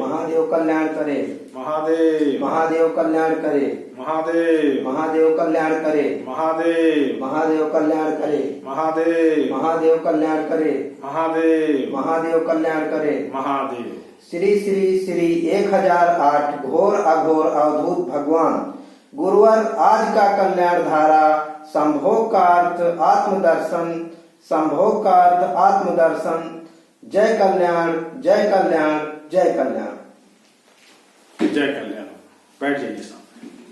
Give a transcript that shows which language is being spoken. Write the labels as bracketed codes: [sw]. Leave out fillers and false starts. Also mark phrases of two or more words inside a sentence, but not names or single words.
[hi] महादेव कल्याण करे। महादेव। महादेव कल्याण करे। महादेव। महादेव कल्याण करे। महादेव। महादेव कल्याण करे। महादेव। महादेव कल्याण करे। महादेव। महादेव कल्याण करे। महादेव। श्री श्री श्री 1008 घोर अघोर अवधूत भगवान गुरुवर आज का कल्याण धारा संभोग का अर्थ आत्मदर्शन। संभोग का अर्थ आत्मदर्शन। जय कल्याण जय कल्याण जय कल्याण जय कल्याण। बैठ जाइए सामने।